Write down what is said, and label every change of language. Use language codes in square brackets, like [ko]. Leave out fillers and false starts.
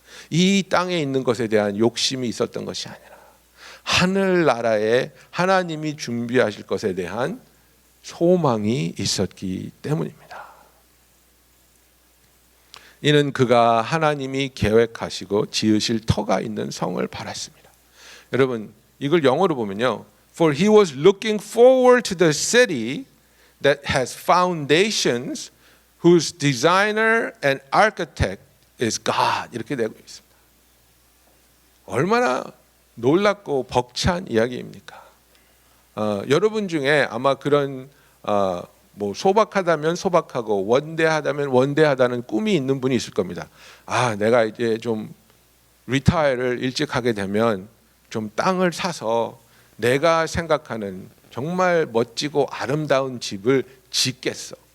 [ko] 이 땅에 있는 것에 대한 욕심이 있었던 것이 아니라 하늘나라에 하나님이 준비하실 것에 대한 소망이 있었기 때문입니다. 이는 그가 하나님이 계획하시고 지으실 터가 있는 성을 바랐습니다. 여러분, 이걸 영어로 보면요, [en] For he was looking forward to the city that has foundations, whose designer and architect is God. [ko] 이렇게 되고 있습니다. 얼마나 놀랍고 벅찬 이야기입니까? 여러분 중에 아마 그런 뭐 소박하다면 소박하고 원대하다면 원대하다는 꿈이 있는 분이 있을 겁니다. 내가 이제 좀 리타이어를 일찍 하게 되면 좀 땅을 사서 내가 생각하는 정말 멋지고 아름다운 집을 짓겠어.